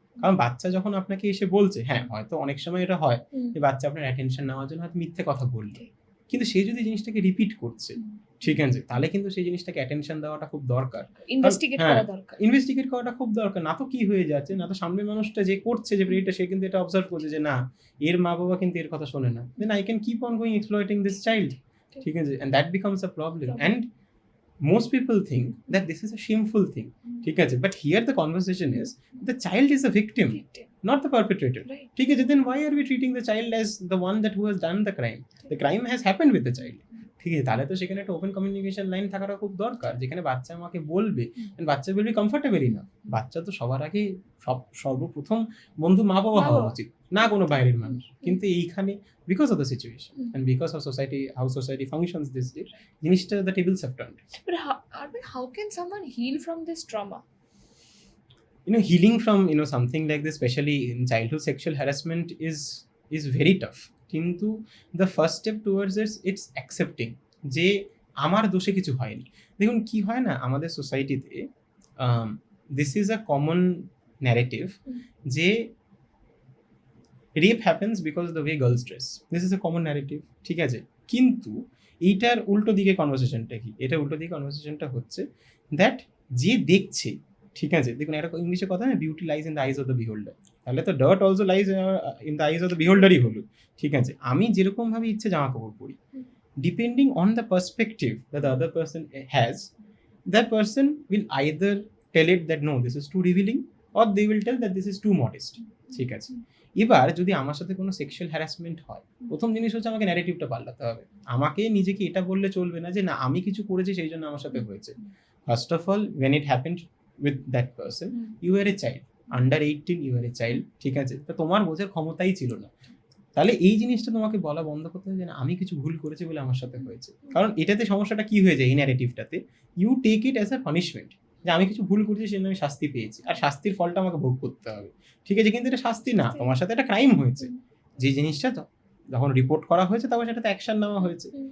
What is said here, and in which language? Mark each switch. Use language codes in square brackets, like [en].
[bn] কারণ বাচ্চা যখন আপনাকে এসে বলছে, হ্যাঁ হয়তো অনেক সময় এটা হয় যে বাচ্চা আপনার অ্যাটেনশন নেওয়ার জন্য হয়তো মিথ্যে কথা বললো, কিন্তু সে যদি জিনিসটাকে রিপিট করছে, ঠিক আছে, তাহলে কিন্তু সেই জিনিসটাকে অ্যাটেনশন দেওয়াটা খুব দরকার, ইনভেস্টিগেট করা দরকার। ইনভেস্টিগেট করাটা খুব দরকার। না তো কি হয়ে যাচ্ছে, না তো সামনের মানুষটা যে করছে, যে প্রেডিটর, সে কিন্তু এটা অবজার্ভ করছে যে না, এর মা বাবা কিন্তু এর কথা শোনে না, [en] then I can keep on going exploiting this child, [bn] ঠিক আছে, [en] and that becomes a problem. And most people think that this is a shameful thing, [bn] ঠিক আছে, [en] but here the conversation is the child is a victim, not the perpetrator, Right. [bn] ঠিক আছে, [en] then why are we treating the child [bn] as the one that who has done the crime has happened with the child, ঠিক আছে, তাহলে তো সেখানে একটা open communication line থাকাটা খুব দরকার, যেখানে বাচ্চা আমাকে বলবে, বাচ্চা [en] Will be comfortable enough. [bn] বাচ্চা তো সবার আগে সর্বপ্রথম বন্ধু মা বাবা হওয়া উচিত, না কোনো বাইরের মানুষ। কিন্তু এইখানে [en] Because of the situation and because of society, how society functions this day, জিনিসটা the tables have turned. But how can someone heal from this trauma? Healing from something like this, especially in childhood sexual harassment, is very tough. [bn] কিন্তু [en] the first step towards it's accepting [bn] যে আমার দোষে কিছু হয়নি। দেখুন কি হয় না, আমাদের সোসাইটিতে [en] this is a common narrative যে rape happens because the way girls dress, this is a common narrative, [bn] ঠিক আছে। কিন্তু এইটার উল্টো দিকে কনভারসেশনটা কি, এটা উল্টো দিকে কনভারসেশনটা হচ্ছে দ্যাট যে দেখছে, ঠিক আছে, দেখুন একটা ইংলিশে কথা না, [en] beauty lies in the eyes of the beholder, [bn] তাহলে তো [en] dirt also lies in the eyes of the বিহোল্ডারই [bn] হলো, ঠিক আছে। আমি যেরকমভাবে ইচ্ছে জামা কাপড় পরি, [en] depending on the perspective that the other person has, that person will either tell it that no this is too revealing, or they will tell that this is too modest, [bn] ঠিক আছে। এবার যদি আমার সাথে কোনো সেক্সুয়াল হ্যারাসমেন্ট হয়, প্রথম জিনিস হচ্ছে আমাকে ন্যারেটিভটা পাল্টাতে হবে। আমাকে নিজেকে এটা বললে চলবে না যে না আমি কিছু করেছি সেই জন্য আমার সাথে হয়েছে। [en] first of all, when it happened with that person, you were a child, under 18 you were a child, [bn] ঠিক আছে, তো তোমার বোঝার ক্ষমতাই ছিল না। তাহলে এই জিনিসটা তোমাকে বলা বন্ধ করতে হবে যে না আমি কিছু ভুল করেছি বলে আমার সাথে হয়েছে। কারণ এটাতে সমস্যাটা কি হয়ে যায়, এই ন্যারেটিভটাতে [en] you take it as a punishment, [bn] যে আমি কিছু ভুল করেছি, সেজন্য আমি শাস্তি পেয়েছি, আর শাস্তির ফলটা আমাকে ভোগ করতে হবে। ঠিক আছে, কিন্তু এটা শাস্তি না, তোমার সাথে একটা ক্রাইম হয়েছে, যে জিনিসটা যখন রিপোর্ট করা হয়েছে তখন সেটাতে অ্যাকশন নেওয়া হয়েছে।